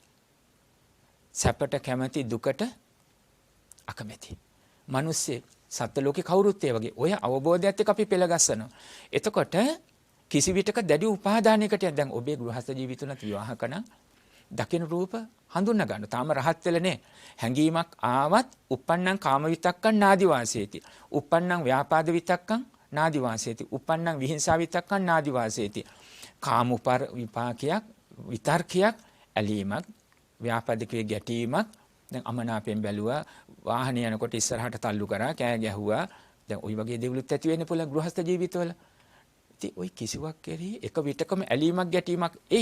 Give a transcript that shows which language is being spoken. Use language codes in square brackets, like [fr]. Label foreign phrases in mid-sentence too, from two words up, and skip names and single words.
[si] සැපට කැමැති, දුකට අකමැති. මිනිස්සේ සත්ත්ව ලෝකේ කවුරුත් ඒ වගේ. ඔය අවබෝධයත් එක්ක අපි පෙළ ගස්සනවා. එතකොට කිසි විටක දැඩි උපාදානයකට දැන් ඔබේ ගෘහස්ත ජීවිතුණත් විවාහක නම් දකින රූප හඳුනා ගන්න. තාම රහත් වෙලා නැහැ. හැඟීමක් ආවත් [pi] uppannam කාම විතක්කං නාදි වාසේති. uppannam ව්‍යාපාද විතක්කං නාදි වාසේති. uppannam විහිංසා විතක්කං නාදි වාසේති. [si] කාම විපාකයක්, විතර්කයක්, ඇලීමක්, ව්‍යාපාදිකයේ ගැටීමක්. දැන් අමනාපයෙන් බැලුවා, වාහනේ යනකොට ඉස්සරහට තල්ලු කරා, කෑ ගැහුවා. දැන් ওই වගේ දේවලුත් ඇති වෙන්න පුළුවන් ගෘහස්ත ජීවිතවල. ඉතින් ওই කිසිවක් කෙරෙහි එක විටකම ඇලීමක් ගැටීමක් එයි.